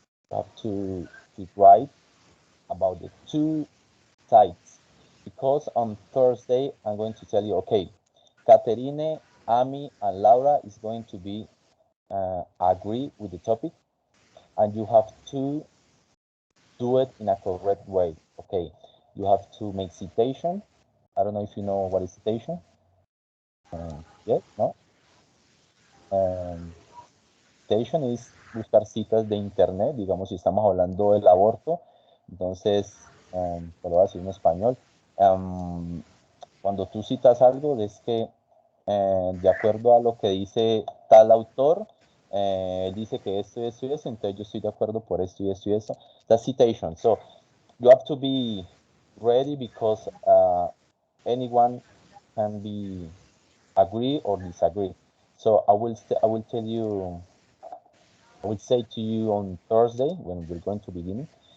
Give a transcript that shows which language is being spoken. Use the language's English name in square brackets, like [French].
[English] You have to write about the two sides because on Thursday I'm going to tell you, okay, Caterine, Amy, and Laura is going to be agree with the topic, and you have to do it in a correct way. Okay, you have to make citation. I don't know if you know what is citation. Yes, no. [Spanish] Um, Citation es buscar citas de internet, digamos, si estamos hablando del aborto, entonces, te lo voy a decir en español. Um, Cuando tú citas algo, es que de acuerdo a lo que dice tal autor, dice que esto y eso, entonces yo estoy de acuerdo por esto y esto y eso. [English] That's citation. So you have to be ready because anyone can be agree or disagree. So I will tell you, I will say to you on Thursday when we're going to begin.